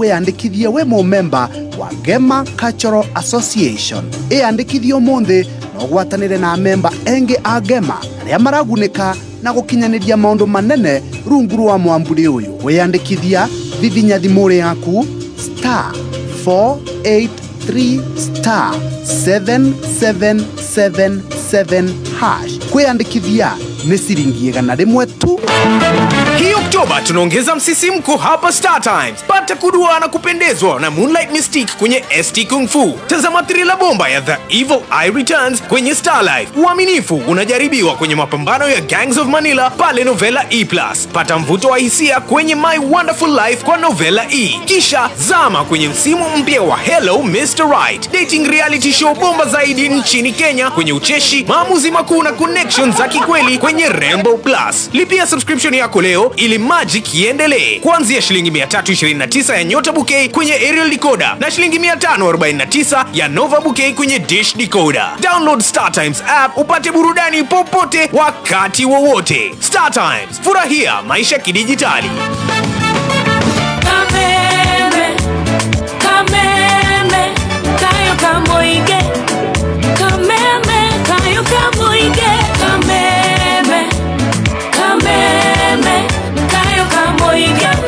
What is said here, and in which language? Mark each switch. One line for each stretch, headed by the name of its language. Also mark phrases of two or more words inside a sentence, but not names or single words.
Kikuyu: wiyandikithie we member wa Gema Cultural Association iyandikithio munthi na ũgwatanĩre na memba engĩ a Ngema arĩa maragunĩka na gũkinyanĩria maũndũ manene rungu rwa mwamburi ũyũ. Wĩyandĩkithia thithinya thimũ yaku *483*777# kwĩyandĩkithia nĩ ciringi 100 tu.
Swahili: Hii Oktoba tunaongeza msisimko hapa Star Times. Pata kudua na kupendezwa na Moonlight Mystique kwenye ST Kung Fu. Tazama thriller bomba ya The Evil Eye Returns kwenye Star Life. Uaminifu unajaribiwa kwenye mapambano ya Gangs of Manila pale Novela E+. Pata mvuto wa hisia kwenye My Wonderful Life kwa Novela E. Kisha zama kwenye msimu mpya wa Hello Mr. Right,
English: dating reality show
Swahili: bomba zaidi nchini Kenya kwenye ucheshi, maamuzi makuu na connections za kikweli kwenye Rainbow Plus. Lipia subscription yako leo ili magic iendelee. Kuanzia shilingi 329 ya Nyota Bouquet kwenye Aerial Decoder na shilingi 549 ya Nova Bouquet kwenye Dish Decoder. Download Star Times app upate burudani popote wakati wowote. Star Times, furahia maisha kidijitali.
Kikuyu: Kameme, kameme, kayo kamoige. Kameme, kayo kamoige. Kameme, kameme, kayo kamoige.